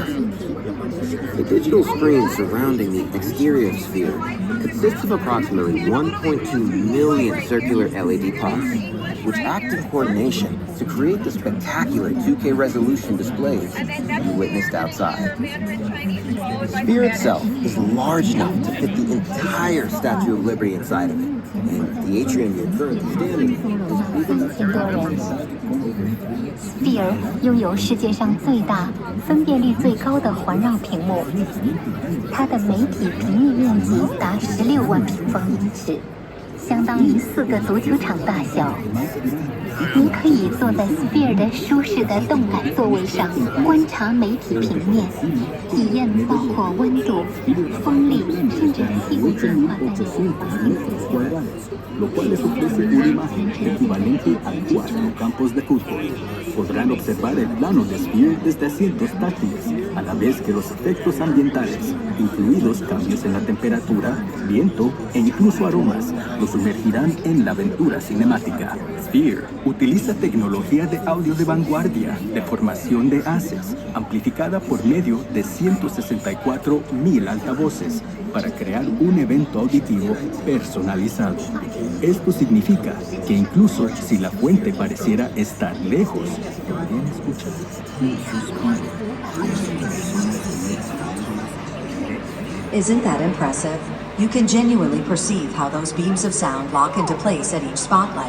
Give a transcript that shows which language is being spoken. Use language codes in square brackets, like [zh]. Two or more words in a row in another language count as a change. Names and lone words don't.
[en] The digital screen surrounding the exterior of Sphere consists of approximately 1.2 million circular LED pods, which act in coordination to create the spectacular 2K resolution displays you witnessed outside. The Sphere itself is large enough to fit the entire Statue of Liberty inside of it, and the atrium you're currently standing in is big enough. [zh] Sphere 拥有世界上最大、分辨率最高的环绕屏幕，它的媒体平面面积达16万平方英尺。相当于4个足球场大小。你可以坐在 Sphere 的舒适的动感座位上，观察媒体平面，体验包括温度、风力，甚至气味变化在内环境所需。 [es] lo cual les ofrece una imagen equivalente a 4 campos de fútbol. Podrán observar el plano de Sphere desde asientos táctiles, a la vez que los efectos ambientales, incluidos cambios en la temperatura, viento e incluso aromas, los sumergirán en la aventura cinemática. Sphere utiliza tecnología de audio de vanguardia, de formación de haces, amplificada por medio de 164.000 altavoces, para crear un evento auditivo personalizado. Esto significa que incluso si la fuente pareciera estar lejos, podrían escuchar. [en] Isn't that impressive? You can genuinely perceive how those beams of sound lock into place at each spotlight.